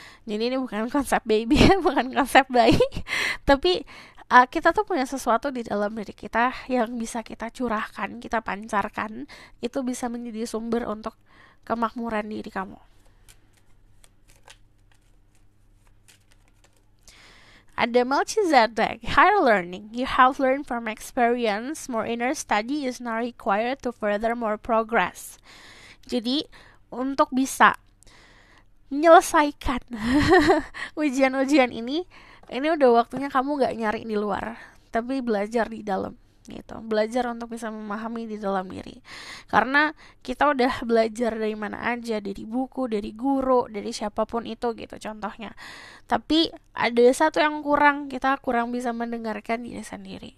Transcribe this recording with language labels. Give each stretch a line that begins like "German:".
Indonesian: Jadi ini bukan konsep baby, bukan konsep bayi, tapi kita tuh punya sesuatu di dalam diri kita yang bisa kita curahkan, kita pancarkan, itu bisa menjadi sumber untuk kemakmuran diri kamu.
English: Ada Melchizedek, higher learning. You have learned from experience. More inner study is now required to further more progress.
Indonesian: Jadi, untuk bisa menyelesaikan ujian-ujian ini udah waktunya kamu gak nyari di luar. tapi belajar di dalam gitu, belajar untuk bisa memahami di dalam diri, karena kita udah belajar dari mana aja, dari buku, dari guru, dari siapapun itu gitu contohnya, tapi ada satu yang kurang, kita kurang bisa mendengarkan diri sendiri.